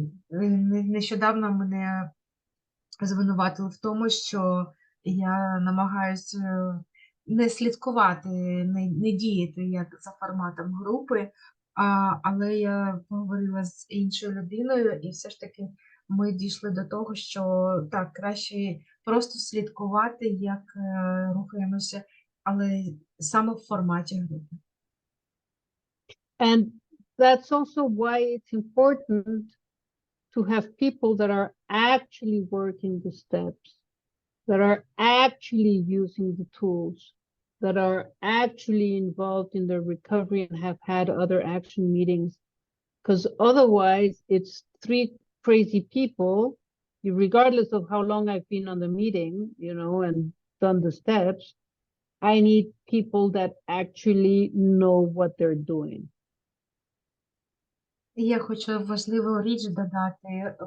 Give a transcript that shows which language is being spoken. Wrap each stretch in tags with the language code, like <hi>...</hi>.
<uk>Нещодавно мене звинуватили в тому, що я намагаюся не слідкувати, не діяти як за форматом групи, але я поговорила з іншою людиною, і все ж таки ми дійшли до того, що так, краще просто слідкувати, як рухаємося, але саме в форматі групи.</uk> <en>And that's also why it's important to have people that are actually working the steps, that are actually using the tools, that are actually involved in the recovery and have had other action meetings. Because otherwise, it's three crazy people, regardless of how long I've been on the meeting, you know, and done the steps. I need people that actually know what they're doing.</en> <uk>Я хочу важливу річ додати.</uk>